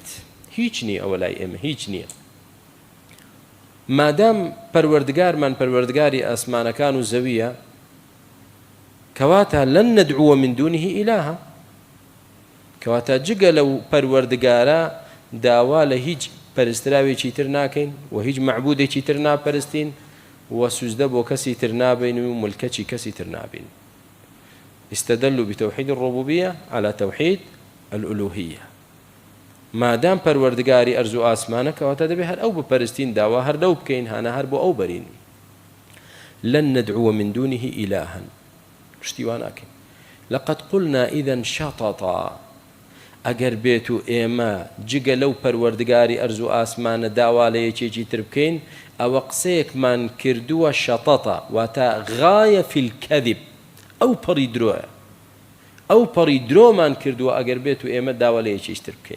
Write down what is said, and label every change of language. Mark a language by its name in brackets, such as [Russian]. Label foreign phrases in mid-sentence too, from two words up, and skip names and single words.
[Central Kurdish] هیچ نییە ئەوە لای ئێمە، هیچ نییە. مادام پەروەردگارمان پەروەردگاری ئاسمانەکان و زەویە، کەواتە [Arabic] لەن نەدعووە من دونه ئیلاها، [Central Kurdish] کەواتە جگە لەو پەروەردگارە داوا لە هیچ پەرستراوێکی تر ناکەین و هیچ معبودێکی تر ناپەرستین و سوزدە بۆ کەسی تر نابین و ملکەچی کەسی تر نابین. [Arabic] استدلوا بتوحيد الربوبية على توحيد الألوهية. [Central Kurdish] مادام پەروەردگاری ئەرز و ئاسمانە، کەواتە دەبێ هەر ئەو بپەرستین، داوا هەر لەو بکەین، هانە هەر بۆ ئەو بەرین. [Arabic] لن ندعو من دونه إلها، [Central Kurdish] پشتیوان ناکەین. [Arabic] لقد قلنا إذا شططا، [Central Kurdish] ئەگەر بێت و ئێمە جگە لەو پەروەردگاری ئەرز و ئاسمانە داوا لە یەکێکی تر بکەین، ئەوە قسەیەکمان کردووە شەتەتە، واتە [Arabic] غایە فی الکەذب، [Central Kurdish] ئەو پەڕی درۆیە، ئەو پەڕی درۆمان کردووە ئەگەر بێت و ئێمە داوا لە یەکێکی تر بکەین.